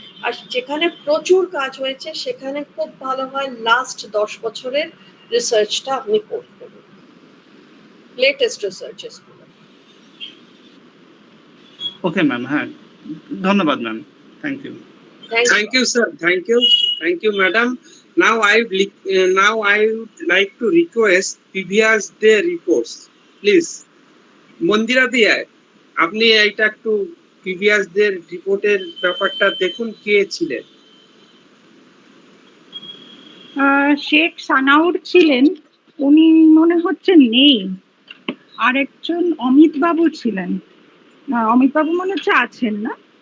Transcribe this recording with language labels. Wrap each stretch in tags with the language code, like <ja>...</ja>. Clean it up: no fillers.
<bn>আর যেখানে প্রচুর কাজ হয়েছে সেখানে খুব ভালো হয় লাস্ট 10 বছরের রিসার্চটা আপনি করবেন, লেটেস্ট রিসার্চেস গুলো। ওকে ম্যাম, হ্যাঁ, ধন্যবাদ ma'am, thank you.</bn> <en>Thank you, sir. Thank you, madam. Now I would like to request previous day reports, please.</en> <bn>মন্দিরা দিয়া, আপনি এটা একটু প্রিভিয়াস ডে রিপোর্টের ব্যাপারটা দেখুন, কে ছিলেন? শেখ সানাউর ছিলেন, উনি মনে হচ্ছে নেই। আর একজন অমিত বাবু ছিলেন, অমিত বাবু মনে হচ্ছে আছেন না?</bn>